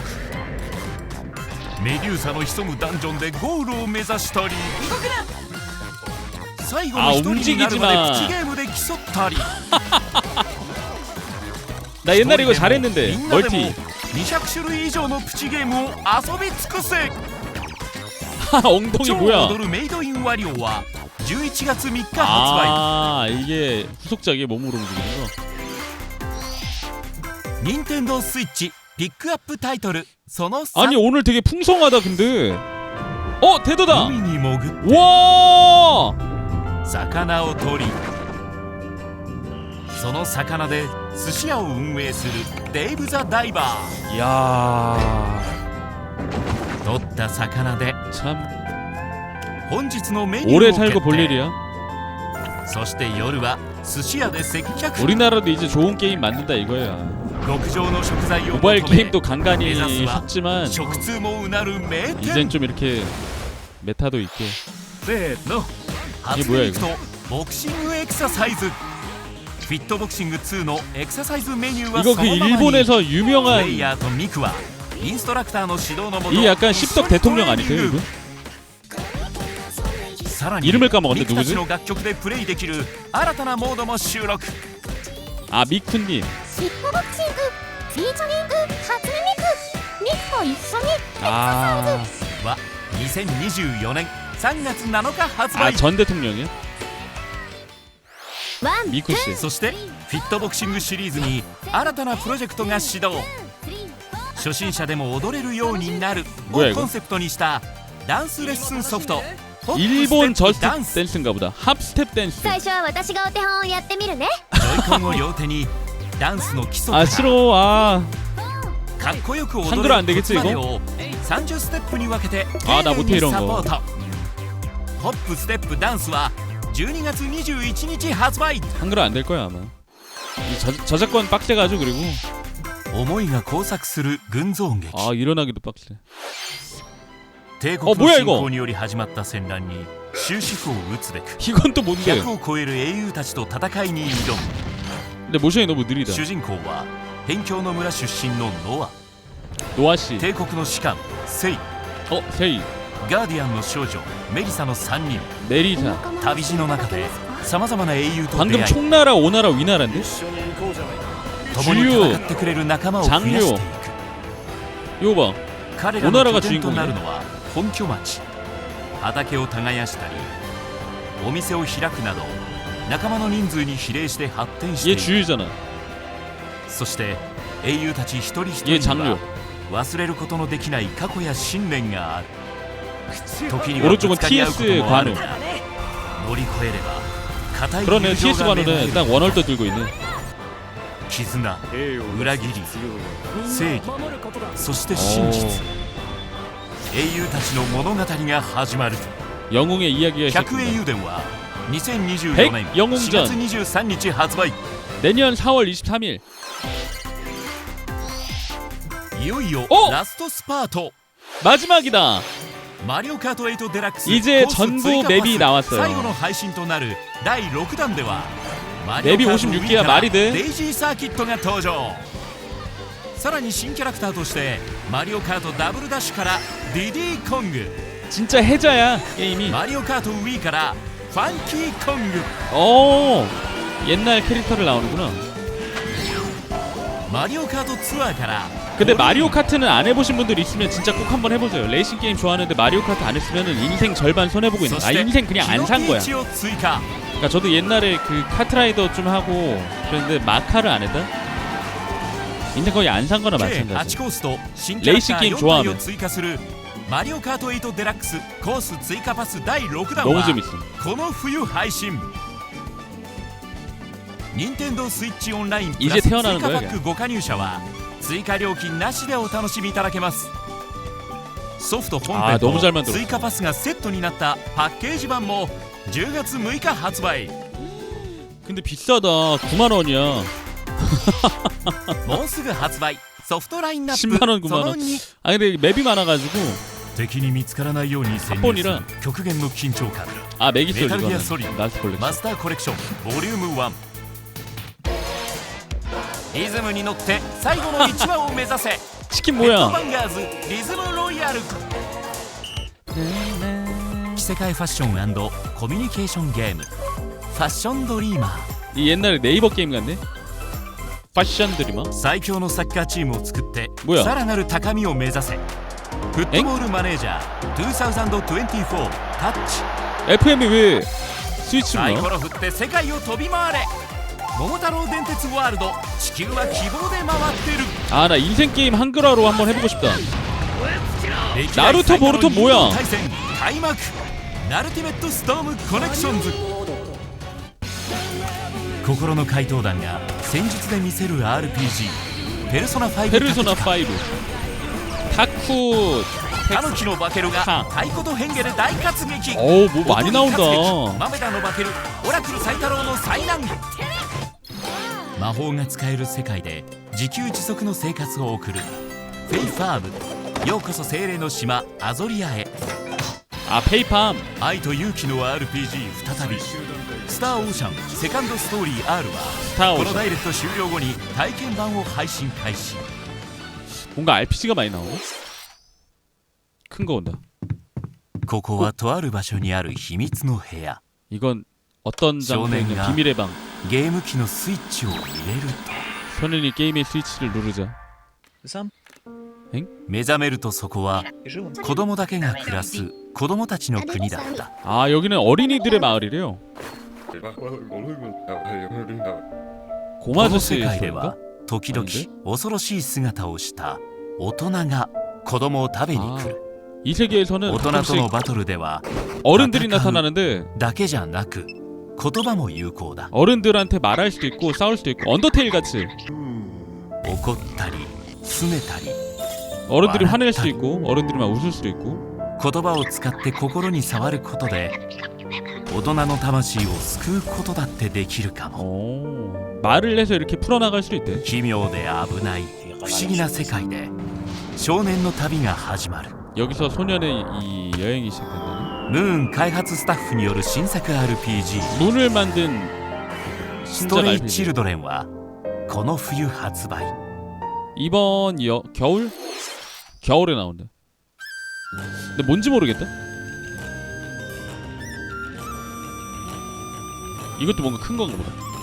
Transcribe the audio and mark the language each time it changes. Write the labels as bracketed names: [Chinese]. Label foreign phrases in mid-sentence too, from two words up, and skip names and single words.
[Japanese] メデューサの潜むダンジョンでゴールを目指したり、最後の1人になるまでプチゲームで競ったり。 [Korean] 나 옛날에 이거 잘했는데 멀티. [Japanese] 200 種類以上のプチゲームを遊び尽くせ。 [Korean] 엉덩이 뭐야? [Japanese] 踊るメイドインワリオは11月3日発売。 [Korean] 아 이게 후속작이 몸으로 움직이는 거. [Japanese] 任天堂スイッチピックアップタイトルその3。 [Korean] 아니 오늘 되게 풍성하다 근데. 대도다. [Japanese] 海に潜って [Korean] 와. [Japanese] 魚を取り、その魚で寿司屋を運営するデイブ・ザ・ダイバー。 [Korean] 이야. [Japanese] 取った魚で [Korean] 참 [Japanese] 本日のメニューを [Korean] 오래 [Japanese] 決 [Korean] 살고 볼 [Japanese] 定。 [Korean] 일이야. [Japanese] そして夜は寿司屋で接客。 [Korean] 우리나라도 이제 좋은 게임 만든다 이거야. [Japanese] 極上の食材を [Korean] 모바일 [Japanese] 求め [Korean] 게임도 간간히 [Japanese] 目指すは [Korean] 했지만 [Japanese] 食通もうなる名 [Korean] 이젠 [Japanese] 店。 [Korean] 좀 이렇게 메타도 있게. [Japanese] せーの。 [Korean] 이게 [Japanese] 初 [Korean] 뭐야 [Japanese] メイクとボクシングエクササイズ。フィットボクシング2のエクササイズメニューは [Korean] 이거 [Japanese] そ [Korean] 그 [Japanese] のままに。 [Korean] 일본에서 [Japanese] プレイ [Korean] 유명한 [Japanese] ヤーとミクはインストラクターの指導のもと [Korean] 이 약간 십덕 대통령 아니세요 이분? [Japanese] さらに [Korean] 이름을 까먹었네 [Japanese] ミクたち [Korean] 누구지? [Japanese] の楽曲でプレイできる新たなモードも収録。 [Korean] 아 미쿠님. [Japanese] ヒットボクシングフィーチャリング初音ミクと一緒に [Korean] 아, [Japanese] は2024年3月7日発売。 [Korean] 전 대통령이야? [Japanese] ワン [Korean] 미쿠 씨. [Japanese] そしてフィットボクシングシリーズに新たなプロジェクトが始動。初心者でも踊れるようになるを [Korean] 뭐야 [Japanese] コ [Korean] 이거? [Japanese] ンセプトにしたダンスレッスンソフト [Korean] 일본 [Japanese] ホップステップ [Korean] 저스트 [Japanese] ダンス。 [Korean] 댄스인가 보다. 합스텝 댄스. [Japanese] 最初は私がお手本をやってみるね。ジョイコンを両手にダンスの基礎か [Korean] 아 [Japanese] ら [Korean] 싫어. 아. [Japanese] かっこよく踊 [Korean] 한글 [Japanese] れ [Korean] 안 [Japanese] る [Korean] 되겠지 [Japanese] コツまで [Korean] 이거? [Japanese] を30ステップに分けて [Korean] あな못해 [Japanese] 丁寧に [Korean] 이런 [Japanese] サ [Korean] 거 [Japanese] ポート。ホップステップダンスは12月21日発売。 [Korean] 한글 안 될 거야 아마. 이 저작권 빡세가지고 그리고. [Japanese] 思いが交錯する群像劇。 [Korean] 아 일어나기도 빡세. [Japanese] 帝国 [Korean] 뭐야 [Japanese] の [Korean] 이거? [Japanese] 侵攻により始まった戦乱に終止符を打つべく [Korean] 이건 또 뭔데? [Japanese] 100 を超える英雄たちと戦いに挑む。 [Korean] 근데 모션이 너무 느리다. [Japanese] 主人公は辺境の村出身のノア。 [Korean] 노아 씨. [Japanese] 帝国の士官セイ、 [Korean] 세이. [Japanese] ガーディアンの少女メリサの3人。 [Korean] 메리사. [Japanese] 旅路の中でさまざまな英雄と出 [Korean] 방금 [Japanese] 会い、 [Korean] 총나라 오나라 위나라인데? [Japanese] 共に戦ってくれる仲間を増やしていく。 [Korean] 이거 봐. [Japanese] 彼らの [Korean] 오나라가 [Japanese] 拠点と [Korean] 주인공이야? [Japanese] なるのは本拠町。畑を耕したりお店を開くなど仲間の人数に比例して発展してい [Korean] 얘 [Japanese] る。 [Korean] 주유잖아. [Japanese] そして英雄たち一人一 [Korean] 얘 [Japanese] 人に [Korean] 장료. [Japanese] は忘れることのできない過去や信念がある。時にはぶ [Korean] 오른쪽은 [Japanese] つかり合うこと TS もある [Korean] 관우. [Japanese] が乗り越えれば固い [Korean] 그러네 [Japanese] 友情 TS が芽生え [Korean] 관우는 [Japanese] る。 [Korean] 딱 원월도 들고 있네. [Japanese] 絆、裏切り、正義、そして真実。英雄たちの物語が始まる。 [Korean] 영웅의 이야기가 [Japanese] 百英 [Korean] 시작된다. [Japanese] 雄伝は2024年 [Korean] 백 영웅전 [Japanese] 4 月23日発売。 [Korean] 내년 4월 23일. [Japanese] いよいよおラストスパート。 [Korean] 마지막이다. [Japanese] マリオカート8デラックス [Korean] 이제 [Japanese] コース [Korean] 전부 [Japanese] 追加パス [Korean] 맵이 나왔어요. [Japanese] 最後の配信となる第6弾では [Korean] 맵이 56기가 말이 돼? [Japanese] デイジーサーキットが登場。さらに新キャラクターとしてマリオカートダブルダッシュからディディコング、 [Korean] 진짜 해자야 게임이. [Japanese] マリオカート Wii からファンキーコング、 [Korean] 오 옛날 캐릭터를 나오는구나. マリオカートツアーから 근데 마리오 카트는 안 해보신 분들 있으면 진짜 꼭 한번 해보세요. 레이싱 게임 좋아하는데 마리오 카트 안 했으면 인생 절반 손해보고 있는. 아 인생 그냥 안 산 거야. 그러니까 저도 옛날에 그 카트라이더 좀 하고 그랬는데 마카를 안 했다. 인생 거의 안 산 거나 8 마찬가지. [Japanese] コースと新キャラクター [Korean] 레이싱 게임 [Japanese] 4体を [Korean] 좋아하면 [Japanese] 追加するマリオカート8デラックスコース追加パス第6弾 [Korean] 너무 [Japanese] は [Korean] 재밌어. [Japanese] この冬配信。任天堂スイッチオンラインプラ [Korean] 이제 [Japanese] ス追 [Korean] 태어나는 [Japanese] 加 [Korean] 거야 [Japanese] パックご加入者は追加料金なしでお楽しみいただけます。ソフト本編 [Korean] 너무 잘 [Japanese] と [Korean] 만들었어. [Japanese] 追加パスがセットになったパッケージ版も10月6日発売。 [Korean] 근데 비싸다. 9만 원이야. [Japanese] もうすぐ発売。ソフトラインナップ [Korean] 10만 원, 9만 [Japanese] その [Korean] 원. [Japanese] 2。 [Korean] 아 근데 맵이 많아가지고 [Japanese] 敵に見つからないように潜入する極限の緊張感。 [Korean] 아 맥 있어 [Japanese] メタルギア [Korean] 이거는. [Japanese] ソリッド [Korean] 라스트 콜렉션. [Japanese] マスターコレクションボリューム1。リズムに乗って最後の1話を目指せ。 [Korean] 치킨 [Japanese] ヘッド [Korean] 뭐야? [Japanese] バンガーズリズムロイヤル。着せ替えファッション&コミュニケーションゲームファッションドリーマー。 [Korean] 이 옛날에 네이버 게임 같네. 패션 드리머. [Japanese] 最強のサッカーチームを作って [Korean] 뭐야? [Japanese] さらなる高みを目指せ。フットボールマネージャー2024タッチ。 [Korean] FM이 왜 스위치로 [Japanese] サイコ [Korean] 나와? [Japanese] ロ振って世界を飛び回れ。桃太郎電鉄ワールド地球は希望で回ってる。 [Korean] 아 나 인생 게임 한글화로 한번 해보고 싶다. [Japanese] 歴代 [Korean] 나루토 [Japanese] 最後の [Korean] 보루토 뭐야? [Japanese] 対戦開幕。ナルティメットストームコネクションズ。心の怪盗団が戦術で見せる RPG ペルソナ5。 [Korean] 페르소나 5. 타쿠. [Japanese] タヌキのバケルが太鼓と変化で大活撃。 [Korean] 어우 뭐 많이 나온다. [Japanese] マメダのバケルオラクルサイ太郎の災難。魔法が使える世界で自給自足の生活を送るフェイファーム。ようこそ精霊の島アゾリアへ。 [Korean] 아 페이팜. [Japanese] 愛と勇気の RPG 再びスターオーシャンセカンドストーリー R はこのダイレクト終了後に体験版を配信開始。 [Korean] 뭔가 RPG가 많이 나오네. 큰 거 온다. [Japanese] ここはとある場所にある秘密の部屋。 [Korean] 이건 어떤 장소에 있는 비밀의 방. [Japanese] ゲーム機のスイッチを入れると [Korean] 소년이 게임의 스위치를 누르자. [Japanese] 目覚めるとそこは子供だけが暮らす子供たちの国だった。 [Korean] 아 여기는 어린이들의 마을이래요. [Japanese] この [Korean] 고마저씨 [Japanese] 世界で [Korean] 소리인가? [Japanese] は時々 [Korean] 아닌데? [Japanese] 恐ろしい姿をした大人が子供を食べに来る。 [Korean] 이 세계에서는 [Japanese] 大人との [Korean] 가끔씩 [Japanese] バトルでは [Korean] 어른들이 나타나는데 [Japanese] だけじゃなく言葉も有効だ。 [Korean] 어른들한테 말할 수도 있고 싸울 수도 있고 언더테일 같이 [Japanese] 怒ったり拗ねたり [Korean] 어른들이 화낼 수도 있고 어른들이 막 웃을 수도 있고 [Japanese] 言葉を使って心に触ることで大人の魂を救うことだってできるかも。 [Korean] 오, 말을 해서 이렇게 풀어나갈 수도 있대. [Japanese] 奇妙で危ない不思議な世界で少年の旅が始まる。 [Korean] 여기서 소년의 이 여행이 시작된다네. [Japanese] ムーン開発スタッフによる新作 RPG [Korean] 문을 만든 [Japanese] ス [Korean] 신작 [Japanese] トレイチ [Korean] RPG. [Japanese] ルドレンはこの冬発売。 [Korean] 이번 겨울? 겨울에 나온다. 근데 뭔지 모르겠다. 이것도 뭔가 큰 건가 보다.